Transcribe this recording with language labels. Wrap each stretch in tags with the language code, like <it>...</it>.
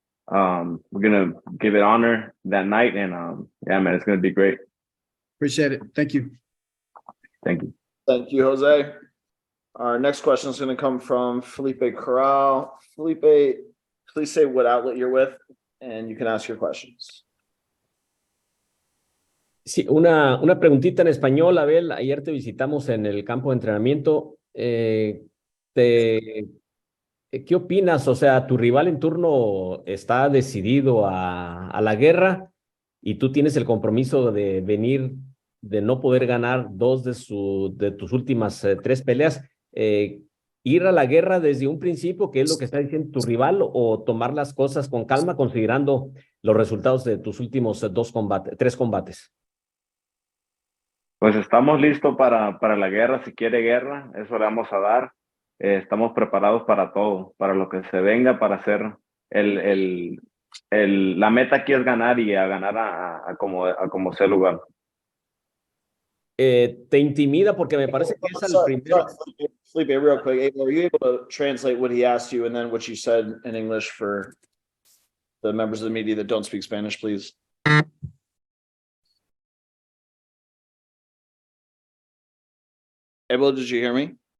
<en>We're gonna give it honor that night, and man, it's gonna be great. Appreciate it. Thank you. Thank you. Thank you, Jose. Our next question is going to come from Felipe Corral. Felipe, please say what outlet you're with, and you can ask your questions.</en> <es>Sí, una preguntita en español, Abel. Ayer te visitamos en el campo de entrenamiento. ¿Qué opinas? O sea, tu rival en turno está decidido a la guerra y tú tienes el compromiso de venir, de no poder ganar dos de tus últimas 3 peleas. ¿Ir a la guerra desde un principio, que es lo que está diciendo tu rival, o tomar las cosas con calma considerando los resultados de tus últimos 3 combates? Pues estamos listos para la guerra. Si quiere guerra, eso le vamos a dar. Estamos preparados para todo, para lo que se venga, para hacer la meta aquí es ganar y a ganar a como sea el lugar. ¿Te intimida? Porque me parece que es al primero.</es> <en>Felipe, real quick, Abel, are you able to translate what he asked you and then what you said in English for the members of the media that don't speak Spanish, please? Abel, did you hear me?</en>